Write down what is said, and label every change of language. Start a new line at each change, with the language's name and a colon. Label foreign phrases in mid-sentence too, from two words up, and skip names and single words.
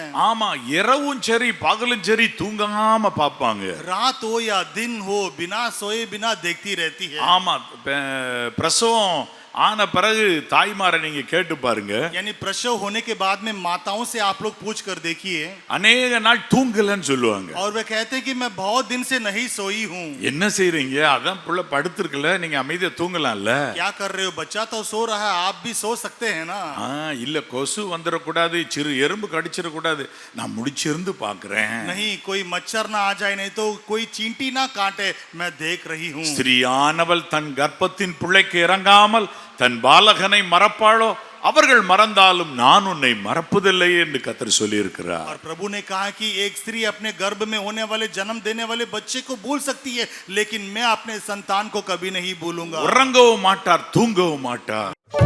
Tamil: ஆமா, இரவும் சரி பகலும் சரி தூங்காம பாப்பாங்க.
Hindi: रात हो या दिन हो, बिना सोए बिना देखती रहती है।
Tamil: ஆமா, பிரசவம் ஆன பிறகு தாய்மாரை நீங்க கேட்டு பாருங்க,
Hindi: यानी प्रसव होने के बाद में माताओं से आप लोग पूछ कर देखिए,
Tamil: அநேக நாள் தூங்கலன்னு சொல்லுவாங்க.
Hindi: और वे कहते हैं कि मैं बहुत दिन से नहीं सोई हूँ।
Tamil: என்ன செய்றீங்க? அதான் புள்ள படுத்திருக்கல, நீங்க அமைதியா தூங்கலாம்ல.
Hindi: क्या कर रहे हो? बच्चा तो सो रहा है, आप भी सो सकते हैं ना।
Tamil: இல்ல, கொசு வந்துடக்கூடாது, சிறு எறும்பு கடிச்சிடக்கூடாது, நான் முடிச்சிருந்து பாக்குறேன்.
Hindi: नहीं, कोई मच्छर ना आ जाए, नहीं तो कोई चींटी ना काटे, मैं देख रही हूँ।
Tamil: ஸ்திரீயானவள் தன் கர்ப்பத்தின் பிள்ளைக்கு இறங்காமல் தன் பாலகனை மறப்பாளோ? அவர்கள் மறந்தாலும் நான் உன்னை மறப்பதில்லை என்று கர்த்தர் சொல்லி இருக்கிறார்.
Hindi: और प्रभु ने कहा कि एक स्त्री अपने गर्भ में होने वाले जन्म देने वाले बच्चे को भूल सकती है, लेकिन मैं अपने संतान को कभी नहीं भूलूंगा।
Tamil: உறங்கவும் மாட்டார், தூங்கவும் மாட்டார்.